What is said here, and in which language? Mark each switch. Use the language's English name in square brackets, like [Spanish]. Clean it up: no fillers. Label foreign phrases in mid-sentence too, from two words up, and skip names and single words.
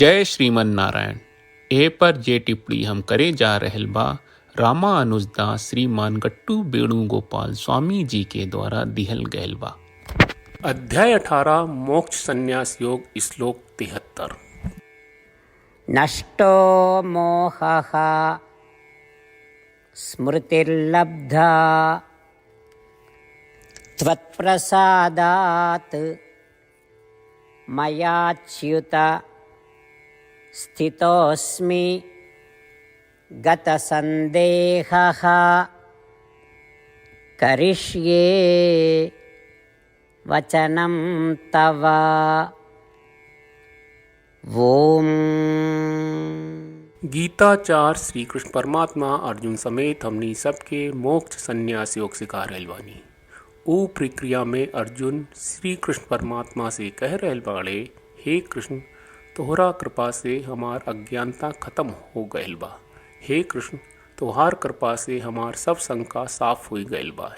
[Bhojpuri] जय श्रीमन नारायण। ए पर जे टिप्पणी हम करे जा रहल बा रामानुजदास श्रीमान गट्टू वेणुगोपाल स्वामी जी के द्वारा दिहल गयल बा। अध्याय 18 मोक्ष संन्यास योग श्लोक 73। [Sanskrit] नष्टो मोहः स्मृतिर्लब्धा त्वत्प्रसादात् मयाच्युत स्थितोऽस्मि गतसन्देहः करिष्ये वचनं तव। ओम। [Bhojpuri] गीताचार श्री कृष्ण परमात्मा अर्जुन समेत हमनी सबके मोक्ष संन्यास योग सिखा रहल बानी। ओ प्रक्रिया में अर्जुन श्री कृष्ण परमात्मा से कह रहल बाड़े, हे कृष्ण, तोहरा कृपा से हमार अज्ञानता खत्म हो गयल बा। हे कृष्ण, तोहार कृपा से हमार सब शंका साफ हो गयल बा।